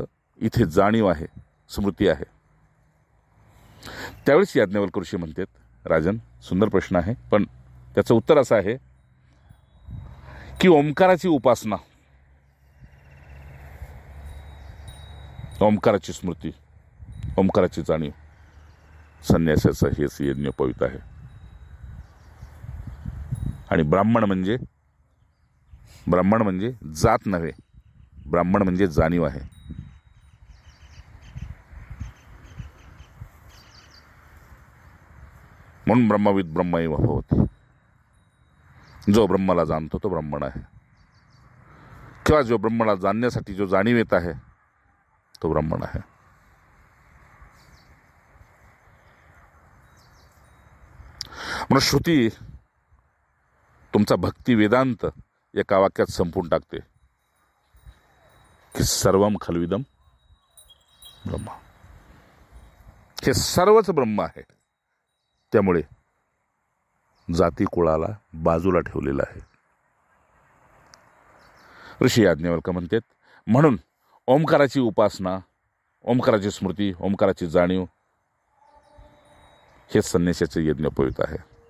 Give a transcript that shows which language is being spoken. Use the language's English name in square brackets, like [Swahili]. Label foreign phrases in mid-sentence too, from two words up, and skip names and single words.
[Marathi] इथे जाणीव आहे, स्मृती आहे. त्यावेळेस याज्ञवल्क्य ऋषी म्हणतात, राजन, सुंदर प्रश्न आहे, पण त्याचं उत्तर असं आहे की ओंकाराची उपासना, ओंकाराची स्मृती, ओंकाराची जाणीव, संन्यासाचं हेच यज्ञोपवीत आहे. आणि ब्राह्मण म्हणजे जात नव्हे, ब्राह्मण म्हणजे जाणीव आहे. [Sanskrit] म्हणून ब्रह्मविद ब्रह्मैव भवति. [Marathi] जो ब्रह्माला जाणतो तो ब्राह्मण आहे, किंवा जो ब्रह्माला जाणण्यासाठी जो जाणीव येत आहे तो ब्राह्मण आहे. म्हणून श्रुती तुमचा भक्ती वेदांत एका वाक्यात संपून टाकते की [Sanskrit] सर्वम खलविदम ब्रह्म. [Marathi] हे सर्वच ब्रह्म आहे. त्यामुळे जाती कुळाला बाजूला ठेवलेलं आहे. ऋषी याज्ञवल्क्य म्हणतात, म्हणून ओंकाराची उपासना, ओंकाराची स्मृती, ओंकाराची जाणीव हे संन्यासाचे यज्ञोपवीत आहे.